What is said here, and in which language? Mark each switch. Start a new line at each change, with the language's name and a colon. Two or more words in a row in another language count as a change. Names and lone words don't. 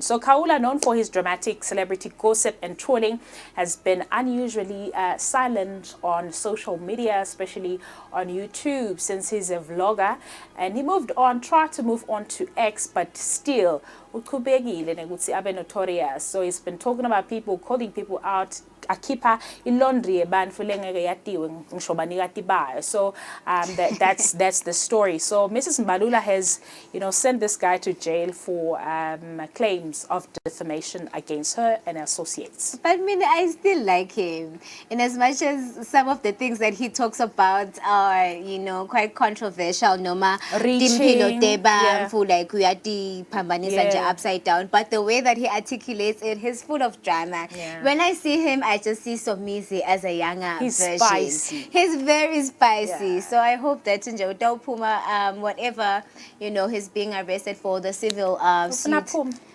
English: So Kaula, known for his dramatic celebrity gossip and trolling, has been unusually silent on social media, especially on YouTube, since he's a vlogger. And he tried to move on to X, but still, notorious. So he's been talking about people, calling people out,
Swati: akhipha ilaundry ebantfu lengeke yatiwe ngisho banikati bayo.
English: So that's the story. So Mrs. Mbalula has sent this guy to jail for claims of defamation against her and her associates. But I still like him, in as much as some of the things that he talks about are quite controversial, noma reaching, like
Swati: uyati pambanisa nje
English: upside down, but the way that he articulates it, he's full of drama. When I see him, I just see Somizi as a younger version. Spicy. He's very spicy. So I hope that Puma, whatever he's being arrested for, the civil suit.